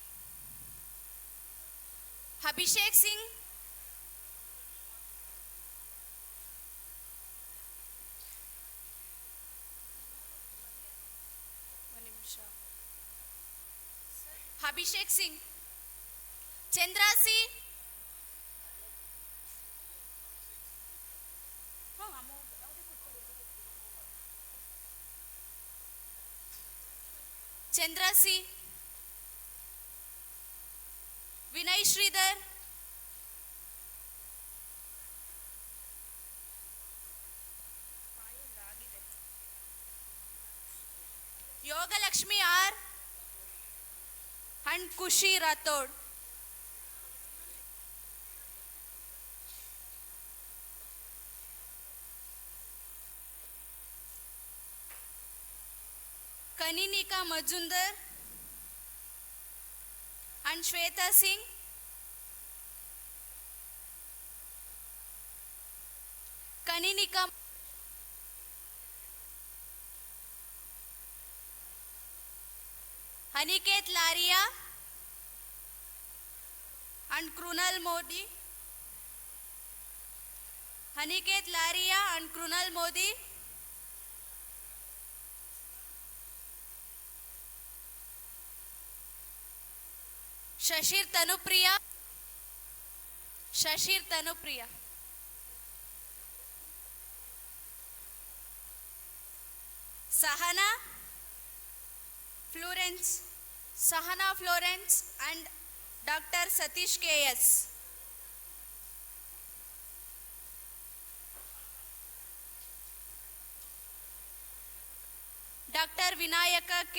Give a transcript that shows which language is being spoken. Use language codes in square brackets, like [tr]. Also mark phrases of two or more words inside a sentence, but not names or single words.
[en] Abhishek Singh. Abhishek Singh. Chandrasi. Chandrasi. Vinay Sridhar. Yoga Lakshmi R. And Kushi Rathod. Kaninika Majumdar and Shweta Singh. Kaninika Aniket Laria and Krunal Modi. Aniket Laria and Krunal Modi. Shashir Tanupriya. Shashir Tanupriya. Sahana Florence. Sahana Florence and Dr. Satish K.S. Dr. Vinayaka K.